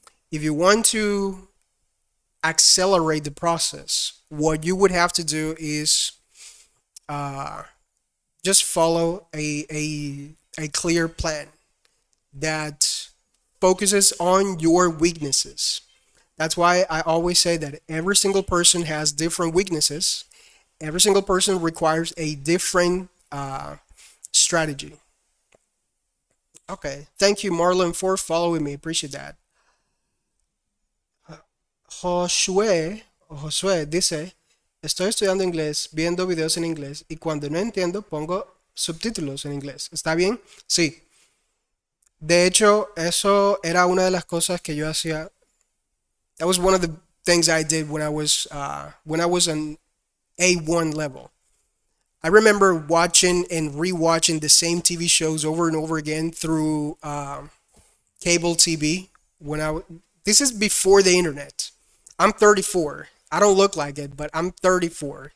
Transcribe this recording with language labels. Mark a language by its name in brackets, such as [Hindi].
[English] If you want to accelerate the process, what you would have to do is just follow a clear plan that focuses on your weaknesses. That's why I always say that every single person has different weaknesses. Every single person requires a different strategy. Okay, thank you, Marlon, for following me. Appreciate that. [Spanish] Josué dice, estoy estudiando inglés, viendo videos en inglés y cuando no entiendo pongo subtítulos en inglés. ¿Está bien? Sí. De hecho, eso era una de las cosas que yo hacía. [English] That was one of the things I did when I was on A1 level. I remember watching and rewatching the same TV shows over and over again through cable TV. This is before the internet. I'm 34. I don't look like it, but I'm 34.